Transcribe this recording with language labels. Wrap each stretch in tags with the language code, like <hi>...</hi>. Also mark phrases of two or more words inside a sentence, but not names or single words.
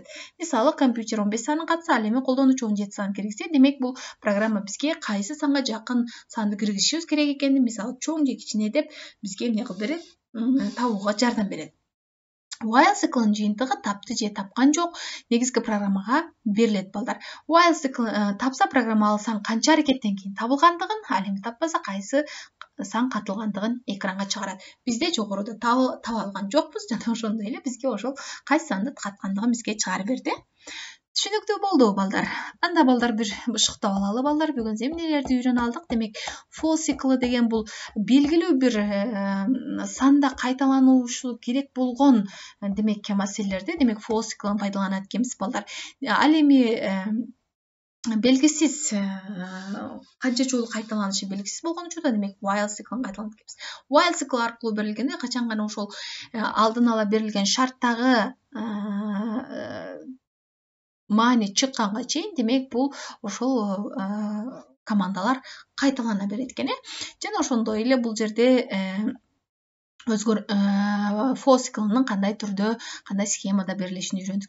<ky>Мисалы компьютер 15 санын катса, ал эми колдонуучу 17 санын киргизсе, демек бул программа бизге кайсы санга жакын санды киргизишибиз керек экенин, мисалы чоң же кичине деп бизге эмне кылып берет? Табууга жардам берет.</ky> <en>While cycle'ын</en> <ky>жыйынтыгы тапты же тапкан жок негизги программага берилет балдар.</ky> <en>While cycle</en> <ky>тапса программа ал сан канча аракеттен кийин табылгандыгын, ал эми таппаса кайсы сан катылгандыгын экранга чыгарат. Бизде жогоруда таба алган жокпуз, жана ошондой эле бизге ошол кайсы санды каткандыгын бизге чыгарып берди. Түшүнүктүү болдубу балдар? Анда балдар бир бышыктап алалы балдар. Бүгүн эмнелерди үйрөнүп алдык? Демек,</ky> <en>for cycle</en> <ky>деген бул белгилүү бир санда кайталанушу керек болгон демек маселелерди демек</ky> <en>for cycle'ын</en> <ky>пайдаланат экенбиз балдар. Ал эми белгисиз канча жолу кайталанышы белгисиз болгон учурда демек</ky> <en>while cycle'ын</en> <ky>кайталанат экенбиз.</ky> <en>While cycle</en> <ky>аркылуу берилгенде качан гана ошол алдын ала берилген шарттагы маани чыкканга чейин демек бул ошол командалар кайталана берет экен. Жана ошондой эле бул жерде</ky> <en>for cycle'нын</en> <ky>кандай түрдө, кандай схемада берилишин үйрөндүк.</ky>